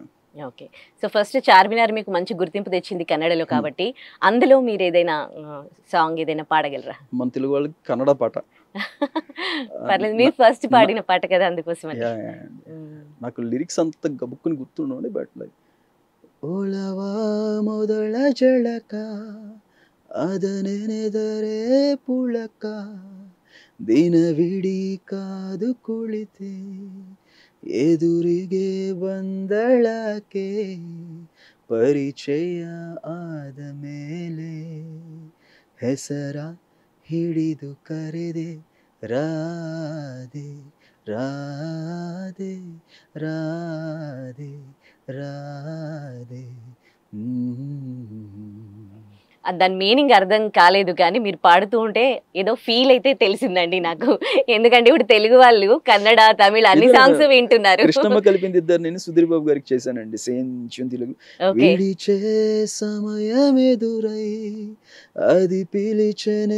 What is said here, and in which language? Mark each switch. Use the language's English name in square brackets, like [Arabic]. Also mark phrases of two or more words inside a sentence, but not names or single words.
[Telugu] ఓకే, సో ఫస్ట్ చార్మినార్ మీకు మంచి గుర్తింపు తెచ్చింది కన్నడలో కాబట్టి, అందులో మీరు ఏదైనా సాంగ్ ఏదైనా పాడగలరా? మన తెలుగు వాళ్ళకి కన్నడ పాట పర్లేదు, మీరు ఫస్ట్ పాడిన పాట కదా అందుకోసం. నాకు లిరిక్స్ అంత గబుక్కుని గుర్తుండండి, [English] but like [Kannada] ಒಲವಾ ಮೊದಲ ಝಳಕ ಅದನೆನೆದರೆ ಪುಳಕ ದಿನವಿಡೀ ಕಾದು ಕುಳಿತೆ ಎದುರಿಗೆ ಬಂದಳಕೆ ಪರಿಚಯ ಆದ ಮೇಲೆ ಹೆಸರ ಹಿಡಿದು ಕರೆದೆ ರಾಧೆ ರಾಧೆ ರಾಧೆ ರಾಧೆ. [Telugu] దాని మీనింగ్ అర్థం కాలేదు కానీ మీరు పాడుతూ ఉంటే ఏదో ఫీల్ అయితే తెలిసిందండి నాకు. ఎందుకంటే ఇప్పుడు తెలుగు వాళ్ళు కన్నడ, తమిళ అన్ని సాంగ్స్ వింటున్నారు. కృష్ణమ్మ కలిపింది ఇద్దరు, నేను సుధీర్ బాబు గారికి చేశానండి సేమ్ తెలుగు. విడిచే సమయం ఎదురై అది పిలిచనే